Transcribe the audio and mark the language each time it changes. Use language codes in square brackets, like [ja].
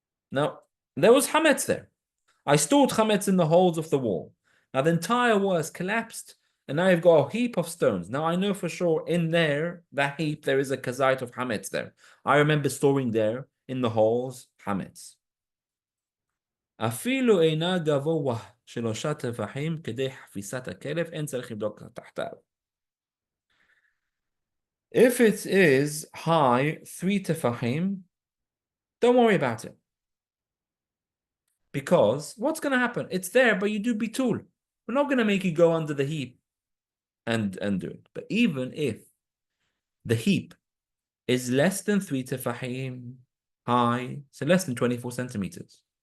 [en] Now, there was chametz there. I stored chametz in the holes of the wall. Now the entire wall has collapsed, and now you've got a heap of stones. Now I know for sure in there, that heap, there is a kazait of chametz there. I remember storing there in the holes chametz. [he] אפילו אינה גבוה 3 טפחים כדי חפיסת הכלב, אין צריך לבדוק תחתיו. [en] If it is high 3 tefachim, don't worry about it. Because what's going to happen? It's there, but you do bitul. We're not going to make you go under the heap and do it. But even if the heap is less than 3 tefachim high, so less than 24 centimeters.